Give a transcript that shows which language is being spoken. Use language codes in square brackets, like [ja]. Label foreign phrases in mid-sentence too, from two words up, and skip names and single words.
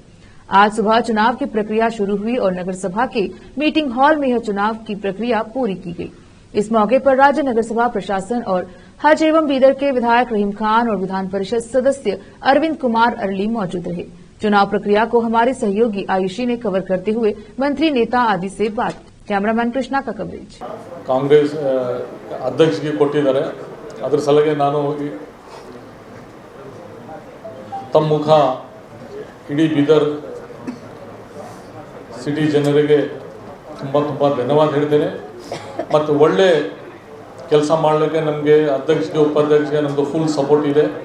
[hi] आज सुबह चुनाव की प्रक्रिया शुरू हुई और नगर सभा के [en] meeting hall [hi] में यह चुनाव की प्रक्रिया पूरी की गई। इस मौके पर राज्य नगर सभा प्रशासन और हज एवं बीदर के विधायक रहीम खान और विधान परिषद सदस्य अरविंद कुमार अरली मौजूद रहे। चुनाव प्रक्रिया को हमारे सहयोगी आयुषी ने कवर करते हुए मंत्री, नेता आदि से बात की। कैमरामैन कृष्णा का कवरेज। [kn] ಕಾಂಗ್ರೆಸ್ ಅಧ್ಯಕ್ಷರಿಗೆ ಕೊಟ್ಟಿದ್ದಾರೆ, ಅದರ ಸಲುವಾಗಿ ನಾನು ತಮ್ಮ ಮುಖ ಇಡೀ ಬೀದರ್ ಸಿಟಿ ಜನರಿಗೆ ತುಂಬ ಧನ್ಯವಾದ ಹೇಳ್ತೇನೆ। ಮತ್ತು ಒಳ್ಳೆ ಕೆಲಸ ಮಾಡಲಿಕ್ಕೆ ನಮಗೆ ಅಧ್ಯಕ್ಷರಿಗೆ ಉಪಾಧ್ಯಕ್ಷರಿಗೆ ನಮ್ಮದು [en] full support [kn] ಇದೆ।